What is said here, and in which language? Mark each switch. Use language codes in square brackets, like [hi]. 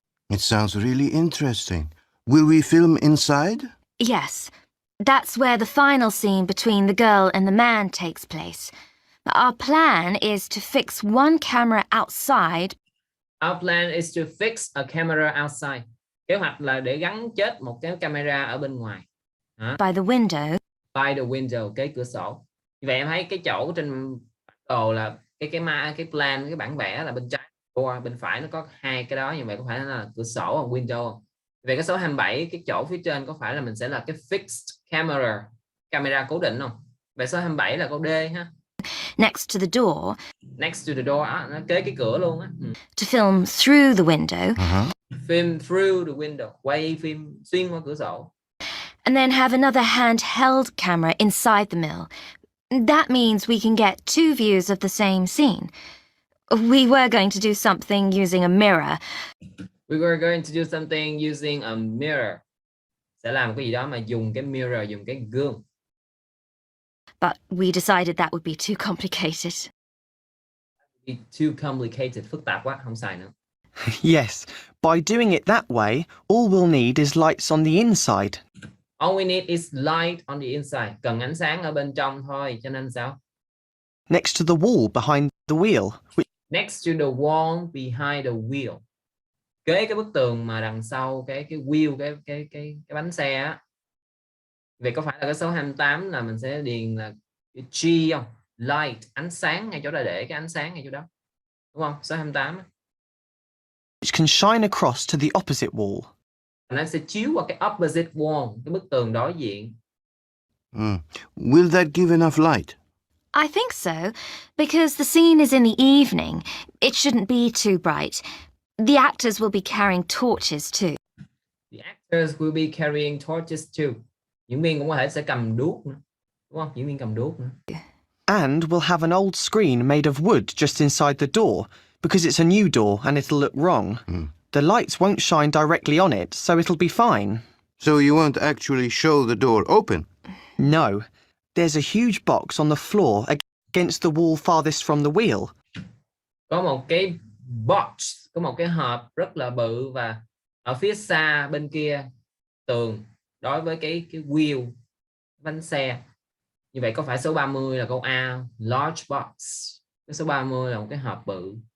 [en] It sounds really interesting. Will we film inside? Yes, that's where the final scene between the girl and the man takes place. Our plan is to fix one camera outside. Our plan is to fix a camera outside. [vi] Kế hoạch là để gắn chết một cái camera ở bên ngoài. [en] By the window. By the window, [vi] cái cửa sổ. Như vậy em thấy cái chỗ trên bản đồ là cái plan, cái bản vẽ là bên trái, bên phải nó có hai cái đó, như vậy có phải là cửa sổ hoặc window. Về cái số 27, cái chỗ phía trên có phải là mình sẽ là cái fixed camera cố định không? Về số 27 là câu D ha. [en] Next to the door. Next to the door, [vi] nó kế cái cửa luôn á. [en] To film through the window. Film through the window, [vi] quay phim xuyên qua cửa sổ. [en] And then have another handheld camera inside the mill. That means we can get two views of the same scene. We were going to do something using a mirror. We were going to do something using a mirror. [vi] Sẽ làm cái gì đó mà dùng cái mirror, dùng cái gương. [en] But we decided that would be too complicated. Too complicated, [vi] phức tạp quá, không xài nữa. [en] Yes, by doing it that way, all we'll need is lights on the inside. All we need is light on the inside. [vi] Cần ánh sáng ở bên trong thôi, cho nên sao? [en] Next to the wall behind the wheel. Next to the wall behind the wheel. [vi] Kế cái bức tường mà đằng sau cái wheel, cái bánh xe á. Vậy có phải là cái số 28 là mình sẽ điền là cái G không? Light, ánh sáng ngay chỗ đó, để cái ánh sáng ngay chỗ đó. Đúng không? Số 28. [en] Which can shine across to the opposite wall. [vi] Nó sẽ chiếu qua cái [en] opposite wall, [vi] cái bức tường đối diện. [en] Will that give enough light? I think so, because the scene is in the evening. It shouldn't be too bright. The actors will be carrying torches too. The actors will be carrying torches too. [vi] Diễn viên cũng có thể sẽ cầm đuốc nữa. Đúng không? Diễn viên cầm đuốc nữa. [en] And we'll have an old screen made of wood just inside the door, because it's a new door and it'll look wrong. The lights won't shine directly on it, so it'll be fine. So you won't actually show the door open? No. There's a huge box on the floor against the wall farthest from the wheel. [vi] Có một cái box, có một cái hộp rất là bự và ở phía xa bên kia tường đối với cái wheel, bánh xe. Như vậy có phải số 30 là câu A, [en] large box. [vi] Cái số 30 là một cái hộp bự.